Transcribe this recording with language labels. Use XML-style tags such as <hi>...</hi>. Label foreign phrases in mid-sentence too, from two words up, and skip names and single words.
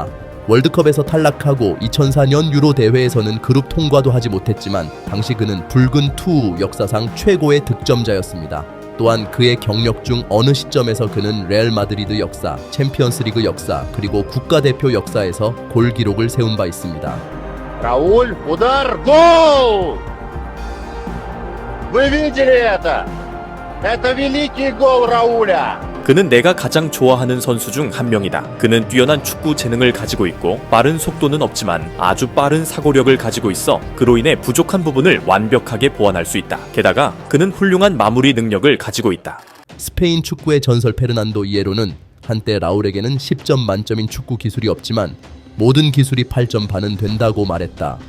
<ko>월드컵에서 탈락하고 2004년 유로 대회에서는 그룹 통과도 하지 못했지만 당시 그는 붉은 투 역사상 최고의 득점자였습니다. 또한 그의 경력 중 어느 시점에서 그는 레알 마드리드 역사, 챔피언스리그 역사, 그리고 국가대표 역사에서 골 기록을 세운 바 있습니다.</ko> <ru>Рауль, удар, гол! Вы видели это? Это великий гол Рауля!</ru> <ko>그는 내가 가장 좋아하는 선수 중 한 명이다. 그는 뛰어난 축구 재능을 가지고 있고 빠른 속도는 없지만 아주 빠른 사고력을 가지고 있어 그로 인해 부족한 부분을 완벽하게 보완할 수 있다. 게다가 그는 훌륭한 마무리 능력을 가지고 있다. 스페인 축구의 전설 페르난도 이에로는 한때 라울에게는 10점 만점인 축구 기술이 없지만 모든 기술이 8점 반은 된다고 말했다.</ko>